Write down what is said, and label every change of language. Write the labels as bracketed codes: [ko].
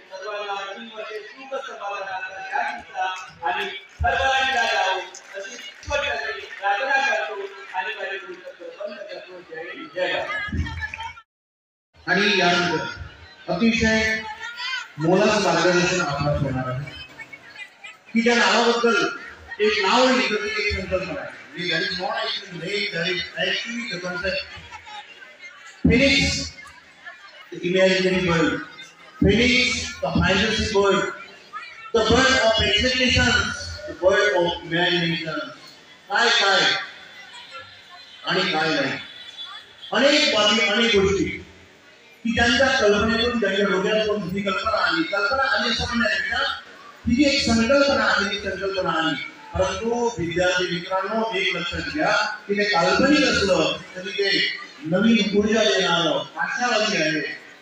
[mr] सर्वांना नवीन वर्ष सुख समाधानाचा शांतीचा आणि सर्वांना जावो अशी प्रार्थना करतो आणि माझे बंद करतो. जय भारत. आणि यानंतर अतिशय मोलाचं मार्गदर्शन आपल्याला होणार आहे की ज्या नावाबद्दल एक नाव लिहिलं एक संकल्पना आहे. [en] That is not actually name, that is actually the concept. Phoenix, the imaginary bird. Phoenix, the fantasy bird. The bird of expectations, the bird of imagination. [mr] काय आणि काय नाही. अनेक बाबी, अनेक गोष्टी की त्यांच्या कल्पनेतून त्यांच्या डोक्यातून ही कल्पना आली असं म्हणण्यापेक्षा ही जी एक संकल्पना आहे ती संकल्पना आली. परंतु विद्यार्थी मित्रांनो एक लक्षात घ्या की ते काल्पनिक असलं तरी ते नवीन ऊर्जा देणारं आशावादी आहे.